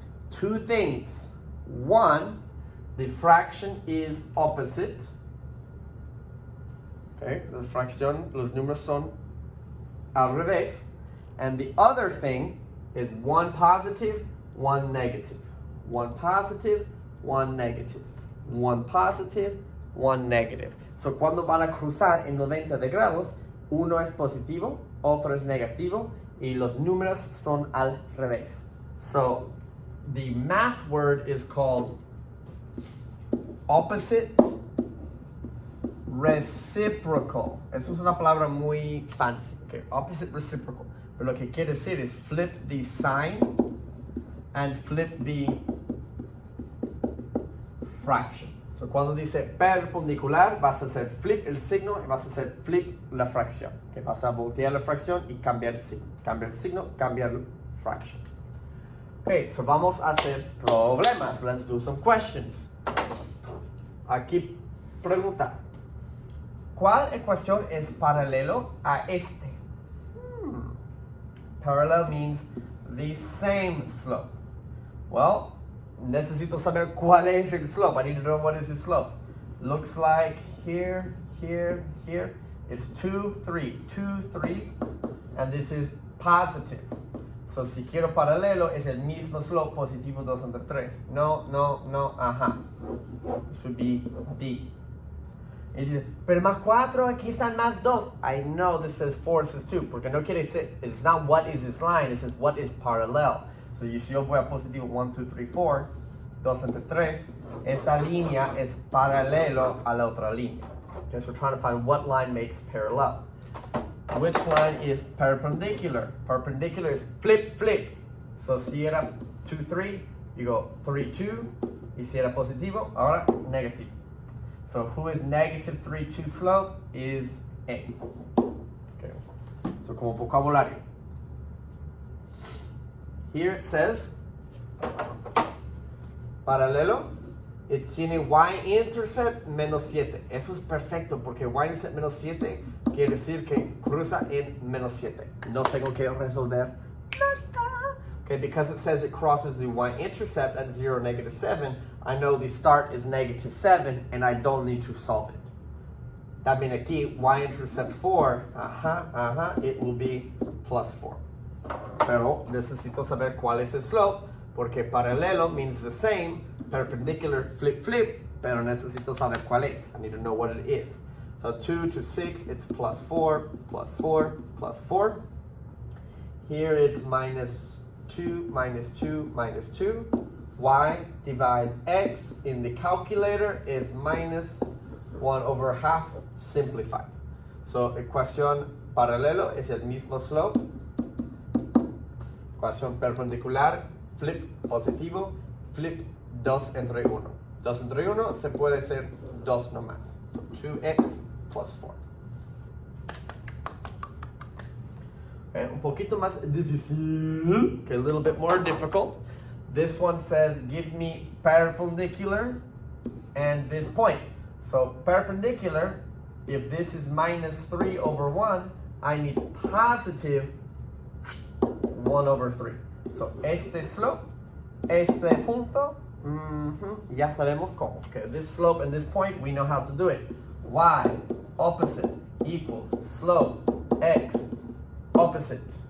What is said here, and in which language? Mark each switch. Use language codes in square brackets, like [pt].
[en] Two things. One, the fraction is opposite. [es] Okay, la fracción, los números son al revés. [en] And the other thing is one positive, one negative. One positive, one negative. One positive, one negative. [es] So cuando van a cruzar en 90 grados, uno es positivo, otro es negativo, y los números son al revés. [en] So the math word is called opposite reciprocal. [es] Eso es una palabra muy fancy. [en] Okay, opposite reciprocal. [es] Pero lo que quiere decir es [en] flip the sign and flip the fraction. [es] So cuando dice perpendicular, vas a hacer flip el signo y vas a hacer flip la fracción. Okay, vas a voltear la fracción y cambiar el signo. Cambiar el signo, cambiar la fracción. [en] Okay, so [es] vamos a hacer problemas. [en] Let's do some questions. [es] Aquí pregunta. ¿Cuál ecuación es paralelo a este? [en] Parallel means the same slope. Well, [es] necesito saber cuál es el slope. [en] I need to know what is the slope. Looks like here, here, here. It's 2, 3, 2, 3. And this is positive. [es] So si quiero paralelo, es el mismo slope, positivo 2/3. [en] No, no, no, This would be D. [es] Y dice, pero más 4, aquí están más 2. [en] I know this says 4, this says 2, [es] porque no quiere decir, [en] it's not what is this line, it says what is parallel. [es] So si yo voy a positivo 1, 2, 3, 4, 2/3, esta línea es paralelo a la otra línea. [en] Okay, so we're trying to find what line makes parallel. which line is perpendicular? Perpendicular is flip, flip. [es] So si era 2, 3, [en] you go [es] 3, 2. Y si era positivo, ahora [en] negative. So who is negative 3, 2 slope is A. [es] Okay. So como vocabulario. [en] Here it says, paralelo, it tiene y-intercept menos 7. [es] Eso es perfecto porque y-intercept menos 7 quiere decir que cruza en menos 7. No tengo que resolver nada. [en] Okay, because it says it crosses the y-intercept at 0, -7, I know the start is -7 and I don't need to solve it. [es] También aquí, [en] y-intercept 4, it will be +4. [es] Pero necesito saber cuál es el slope, porque paralelo [en] means the same, [es] perpendicular flip flip, pero necesito saber cuál es. [en] I need to know what it is. So 2 to 6, it's +4, +4, +4. Here it's -2, -2, -2. Y divide x in the calculator is -1/2 simplified. [es] So ecuación paralelo es el mismo slope. Ecuación perpendicular, flip positivo, flip 2 entre 1. 2 entre 1 se puede hacer 2 nomás. [en] So 2x plus 4. Okay, [es] un poquito más difícil, [en] okay, a little bit more difficult. This one says, give me perpendicular and this point. So perpendicular, if this is -3/1, I need positive 1/3. [es] So este slope, este punto, ya sabemos cómo. [en] Okay, this slope and this point, we know how to do it. Y opposite equals slope x opposite.